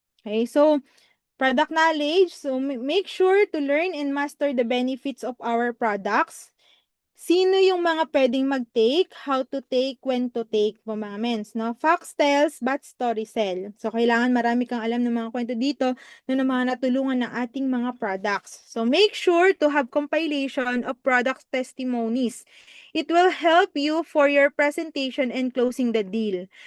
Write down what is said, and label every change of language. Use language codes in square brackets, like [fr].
[en] Okay, so, product knowledge. So, make sure to learn and master the benefits of our products. [tl] Sino yung mga pwedeng mag-take, [en] how to take, when to take [tl] po, mga mens, no? [en] Facts tells, but story sell. [tl] So, kailangan marami kang alam ng mga kwento dito ng mga natulungan ng ating mga products. [en] So, make sure to have compilation of product testimonies. It will help you for your presentation and closing the deal.